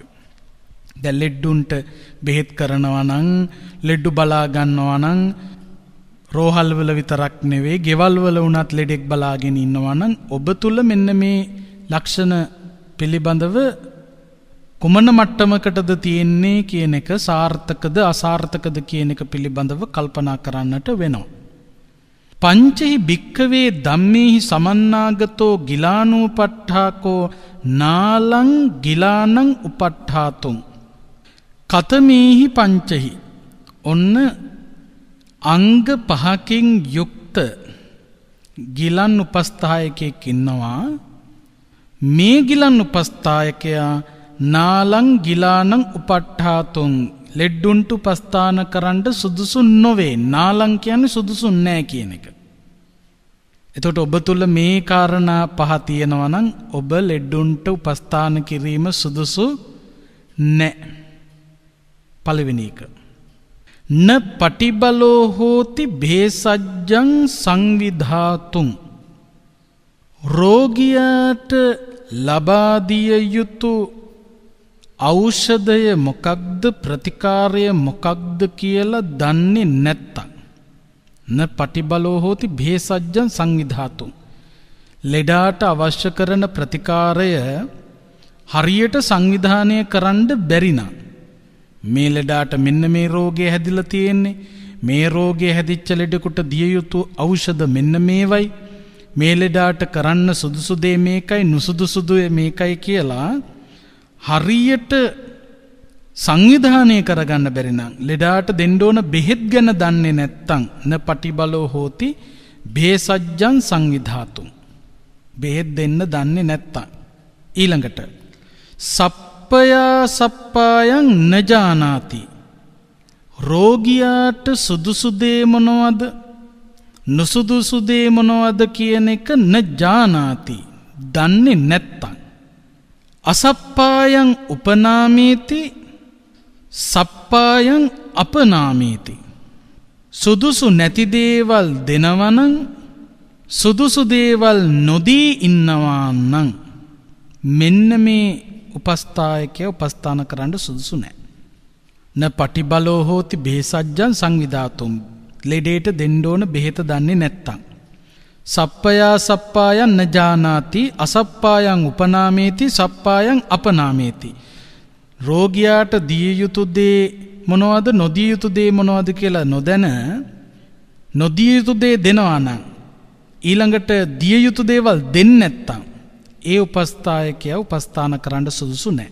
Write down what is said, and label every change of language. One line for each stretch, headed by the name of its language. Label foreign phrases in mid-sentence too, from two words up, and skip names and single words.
Sinhala: දැන් ලෙඩුන්ට බෙහෙත් කරනවා නම් ලෙඩු බලා ගන්නවා නම් රෝහල් වල විතරක් නෙවෙයි ගෙවල් වල වුණත් ලෙඩෙක් බලාගෙන ඉන්නවා නම් ඔබ තුල මෙන්න මේ ලක්ෂණ පිළිබඳව කුමන මට්ටමකටද තියෙන්නේ කියන එක සාර්ථකද අසාර්ථකද කියන එක පිළිබඳව කල්පනා කරන්නට වෙනවා.
Pali: පංචහි භික්ඛවේ ධම්මේහි සමන්නාගතෝ ගිලානූපට්ඨාකෝ නාලං ගිලානං උපට්ඨාතුං කතමේහි පංචහි.
Sinhala: ඔන්න අංග 5කින් යුක්ත ගිලන් උපස්ථායකයෙක් ඉන්නවා. මේ ගිලන් උපස්ථායකයා
Pali: නාලං ගිලානං උපට්ඨාතුං
Sinhala: ලෙඩ්ඩුන්ට උපස්ථාන කරන්න සුදුසු නොවේ. නාලං කියන්නේ සුදුසු නැහැ කියන එක. එතකොට ඔබ තුල මේ කාරණා පහ තියෙනවා නම් ඔබ ලෙඩ්ඩුන්ට උපස්ථාන කිරීම සුදුසු නැහැ. පළවෙනි එක.
Pali: න පටිබලෝ හෝති භේසජ්ජං සංවිධාතුං
Sinhala: රෝගියාට ලබා දිය යුතු ඖෂධය මොකක්ද ප්‍රතිකාරය මොකක්ද කියලා දන්නේ නැත්තම්
Pali: න පටිබලෝ හෝති භේසජ්ජං සංවිධාතුං
Sinhala: ලෙඩාට අවශ්‍ය කරන ප්‍රතිකාරය හරියට සංවිධානය කරන්න බැරි නම් මේ ලෙඩාට මෙන්න මේ රෝගය හැදිලා තියෙන්නේ මේ රෝගය හැදිච්ච ලෙඩෙකුට දිය යුතු ඖෂධ මෙන්න මේවයි මේ ලෙඩාට කරන්න සුදුසු දේ මේකයි නුසුදුසු දේ මේකයි කියලා හරියට සංවිධානය කරගන්න බැරි නම් ලෙඩාට දෙන්න ඕන බෙහෙත් ගැන දන්නේ නැත්තම්
Pali: න පටිබලෝ හෝති භේසජ්ජං සංවිධාතුං
Sinhala: බෙහෙත් දෙන්න දන්නේ නැත්තම් ඊළඟට
Pali: සප්පයා සප්පායන් නජානාති
Sinhala: රෝගියාට සුදුසු දේ මොනවද නුසුදුසු දේ මොනවද කියන එක නජානාති දන්නේ නැත්තම්
Pali: අසප්පායන් උපනාමේති සප්පායන් අපනාමේති
Sinhala: සුදුසු නැති දේවල් දෙනවනම් සුදුසු දේවල් නොදී ඉන්නවා නම් මෙන්න මේ උපස්ථායකය උපස්ථාන කරන්න සුදුසු නැහැ.
Pali: න පටිබලෝ හෝති භේසජ්ජං සංවිධාතුං
Sinhala: ලෙඩේට දෙන්න ඕන බෙහෙත දන්නේ නැත්තම්
Pali: සප්පයා සප්පායන් නජානාති අසප්පායන් උපනාමේති සප්පායන් අපනාමේති
Sinhala: රෝගියාට දිය යුතු දේ මොනවද නොදිය යුතු දේ මොනවද කියලා නොදැන නොදිය යුතු දේ දෙනවා නම් ඊළඟට දිය යුතු දේවල් දෙන්නේ නැත්තම් ඒ උපස්ථායකයා උපස්ථාන කරන්න සුදුසු නැහැ.